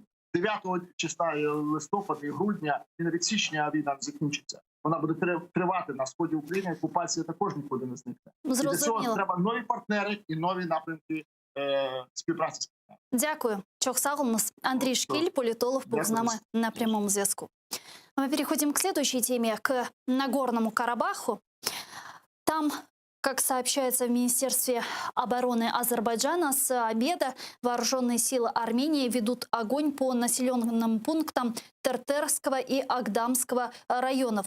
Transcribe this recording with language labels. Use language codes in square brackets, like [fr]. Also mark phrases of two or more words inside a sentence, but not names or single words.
[uk] 9 числа листопада і грудня, і навіть січня війна закінчиться. Вона буде тривати на сході України, окупація також нікуди не зникне. І для цього треба нові партнери і нові напрямки співпраці. Дякую. Чохсагулнус. Андрій Шкіль, політолог, був з нами на прямому зв'язку. [ru] Мы переходим к следующей теме, к Нагорному Карабаху. Там, как сообщается в Министерстве обороны Азербайджана, с обеда вооруженные силы Армении ведут огонь по населенным пунктам Тертерского и Агдамского районов.